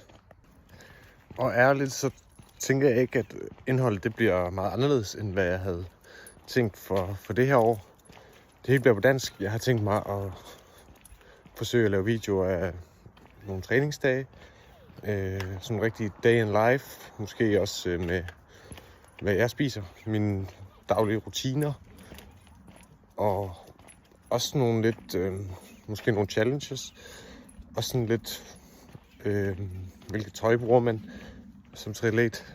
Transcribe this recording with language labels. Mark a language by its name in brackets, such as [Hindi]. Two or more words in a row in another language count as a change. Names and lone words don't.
[Danish] Og ærligt, så tænker jeg ikke, at indholdet det bliver meget anderledes, end hvad jeg havde tænkt for det her år. Det hele bliver på dansk. Jeg har tænkt mig at forsøge at lave videoer af nogle træningsdage. Sådan en rigtig [English] day in life. [Danish] Måske også med, hvad jeg spiser. Mine daglige rutiner. Og også nogle lidt, måske nogle challenges. Og sådan lidt, hvilket tøj bruger man som triatlet.